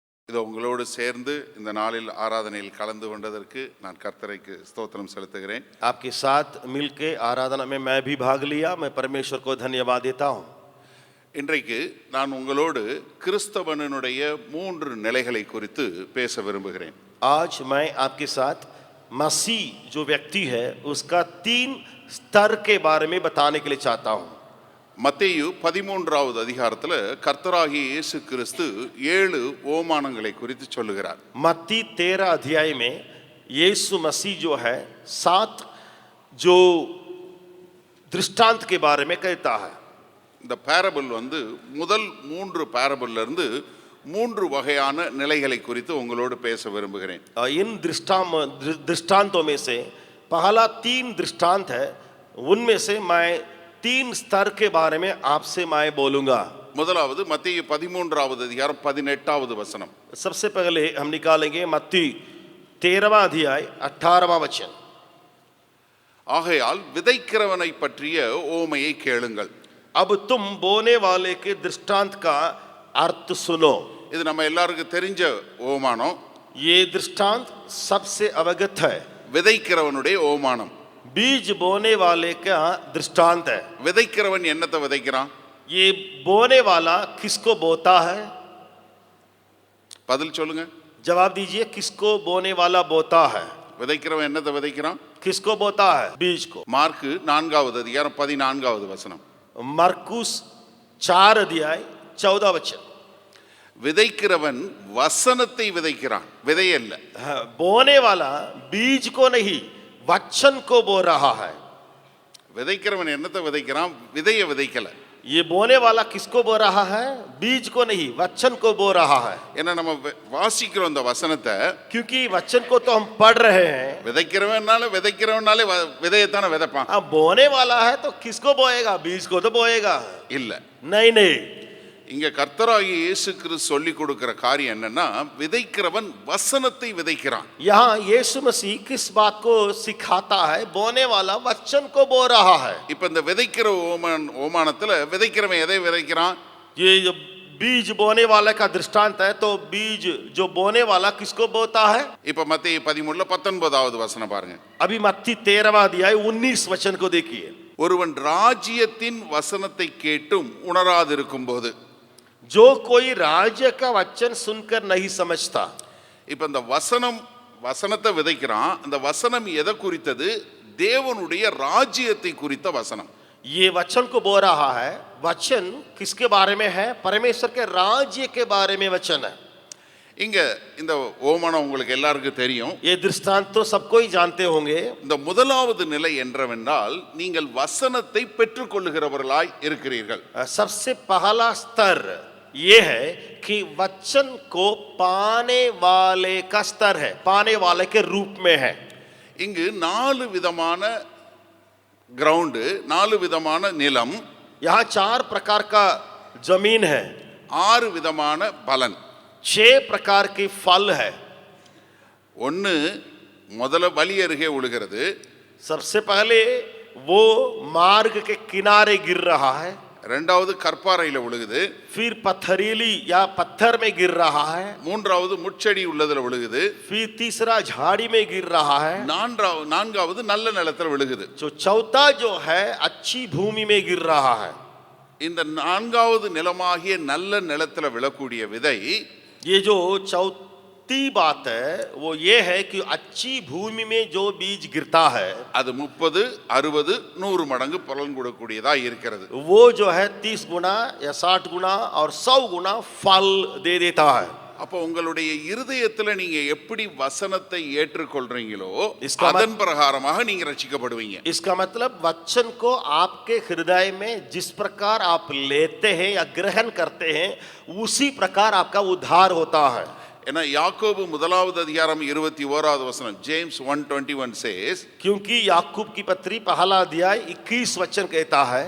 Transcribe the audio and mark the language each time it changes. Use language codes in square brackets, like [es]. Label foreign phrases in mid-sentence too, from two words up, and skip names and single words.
[ta] இது உங்களோடு சேர்ந்து இந்த நாளில் ஆராதனையில் கலந்து கொண்டதற்கு நான் கர்த்தருக்கு ஸ்தோத்திரம் செலுத்துகிறேன். [hi] आपके साथ मिलके आराधना में मैं भी भाग लिया. मैं परमेश्वर को धन्यवाद देता हूँ. [ta] இன்றைக்கு நான் உங்களோடு கிறிஸ்தவனுடைய 3 நிலைகளை குறித்து பேச விரும்புகிறேன். [hi] आज मैं आपके साथ मसीह जो व्यक्ति है उसका 3 स्तर के बारे में बताने के लिए चाहता हूँ. [ta] மத்தேயு 13வது அதிகாரத்தில் கர்த்தராகிய இயேசு கிறிஸ்து 7 ஓமானங்களை குறித்து சொல்லுகிறார். [hi] मत्ती 13 अध्याय में यीशु मसीह जो है 7 जो दृष्टांत के बारे में कहता है. [ta] இந்த பேரபிள் முதல் 3 பேரபிள்ல இருந்து 3 வகையான நிலைகளை குறித்து உங்களோடு பேச விரும்புகிறேன். [hi] इन दृष्टांतों में से पहला 3 दृष्टांत है. उनमें से मैं 3 स्तर के बारे में आपसे मैं बोलूंगा. [ta] முதலாவது மத்தேயு 13வது அதிகாரம் 18வது வசனம். [hi] सबसे पहले हम निकालेंगे मत्ती 13वां अध्याय 18वां वचन. [ta] ஆகையால் விதைக்கிறவனை பற்றிய ஓமையை கேளுங்கள். [hi] अब तुम बोने वाले के दृष्टांत का अर्थ सुनो. [ta] இது நம்ம எல்லாருக்கும் தெரிஞ்ச ஓமானம். [hi] ये दृष्टांत सबसे अवगत है. [ta] விதைக்கிறவனுடைய ஓமானம். [hi] बीज बोने वाले का दृष्टांत है. [ta] விதைக்கிறவன் என்னத்தை விதைக்கிறான்? [hi] ये बोने वाला किसको बोता है? [ta] பதில் சொல்லுங்க. [hi] जवाब दीजिए. किसको बोने वाला बोता है? [ta] விதைக்கிறவன் என்னத்தை விதைக்கிறான்? [hi] किसको बोता है? बीज को. [ta] மார்க் 4வது அதிகாரம் 14வது வசனம். [hi] मरकुस 4 अध्याय 14 वचन. [ta] விதைக்கிறவன் வசனத்தை விதைக்கிறான், விதையல்ல. [hi] बोने वाला बीज को नहीं वचन को बो रहा है. [ta] விதைக்கிறவன் என்னத்தை விதைக்கிறான்? விதையை விதைக்கல. [hi] ये बोने वाला किसको बो रहा है? बीज को नहीं वचन को बो रहा है. [ta] ஏன்னா நம்ம வாசிக்கிறோம் அந்த வசனத்தை. [hi] क्योंकि वचन को तो हम पढ़ रहे हैं. [ta] விதைக்கிறவனாலே விதையத்தான விதைப்பான். [hi] अब बोने वाला है तो किसको बोएगा? बीज को तो बोएगा. [ta] இல்ல. [hi] नहीं नहीं. [ta] இங்க கர்த்தராகிய இயேசு கிறிஸ்து சொல்லி கொடுக்கிற காரியம் என்னன்னா, விதைக்கிறவன் வசனத்தை விதைக்கிறான். [hi] यहाँ यीशु मसीह किस बात को सिखाता है? बोने वाला वचन को बो रहा है. [ta] இப்ப இந்த விதைக்கிற ஓமானத்துல விதைக்கிறவன் எதை விதைக்கிறான்? [hi] ये जो बीज बोने वाले का दृष्टांत है तो बीज जो बोने वाला किसको बोता है? [ta] இப்ப மத்தேயு 13ல 19வது வசனம் பாருங்க. [hi] अभी मत्ती 13वां अध्याय 19 वचन को देखिए. [ta] ஒருவன் ராஜ்யத்தின் வசனத்தை கேட்டும் உணராதிருக்கும் போது, [hi] जो कोई राज्य का वचन सुनकर नहीं समझता. [ta] இப்ப இந்த வசனத்தை விதைக்கிறான். அந்த வசனம் எதை குறித்தது? தேவனுடைய ராஜ்யத்தை குறித்த வசனம். [hi] ये वचन को बो रहा है. वचन किसके बारे में है? परमेश्वर के राज्य के बारे में वचन है. [ta] இங்க இந்த ஓமானம் உங்களுக்கு எல்லாருக்கும் தெரியும். [hi] ये दृष्टांत तो सबको ही जानते होंगे. [ta] இந்த முதலாவது நிலை என்றவென்றால் நீங்கள் வசனத்தை பெற்றுக்கொள்ளுகிறவர்களாய் இருக்கிறீர்கள். [hi] सबसे पहला स्तर ये है कि वचन को पाने वाले का स्तर है. पाने वाले के रूप में है. [ta] இங்கு 4 விதமான கிரவுண்ட், 4 விதமான நிலம். [hi] यहाँ 4 प्रकार का जमीन है. [ta] 6 விதமான பலன். [hi] 6 प्रकार के फल है. [ta] ஒன்னு முதல்ல வழி அருகே விழுகிறது. [hi] सबसे पहले वो मार्ग के किनारे गिर रहा है. [ta] இரண்டாவது கற்பாறையில விழுகுது. [hi] फिर पत्थरीली या पत्थर में गिर रहा है. [ta] மூன்றாவது முட்செடி உள்ளதுல விழுகுது. [hi] फिर तीसरा झाड़ी में गिर रहा है. [ta] நான்காவது நல்ல நிலத்துல விழுகுது. [hi] जो चौथा जो है अच्छी भूमि में गिर रहा है. [ta] இந்த 4வது நிலமாகிய நல்ல நிலத்துல விழக்கூடிய விதை, [hi] ये जो चौथी बात है वो ये है कि अच्छी भूमि में जो बीज गिरता है [ta] அது 30, 60, 100 மடங்கு பலன் கொடுக்கக்கூடியதா இருக்கிறது. [hi] वो जो है 30 गुना या 60 गुना और 100 गुना फल दे देता है. [ta] அப்போ உங்களுடைய இருதயத்துல நீங்க எப்படி வசனத்தை ஏற்றுக்கொள்றீங்களோ [hi] इसका [ta] அதன் பிரகாரமாக நீங்க ரட்சிக்கப்படுவீங்க. [hi] इसका मतलब वचन को आपके हृदय में जिस प्रकार आप लेते हैं या ग्रहण करते हैं उसी प्रकार आपका उद्धार होता है. [ta] ஏன்னா யாக்கோபு 1வது அதிகாரம் 21வது வசனம், [en] James 1:21 says, [hi] क्योंकि याकूब की पत्री पहला अध्याय 21 वचन कहता है,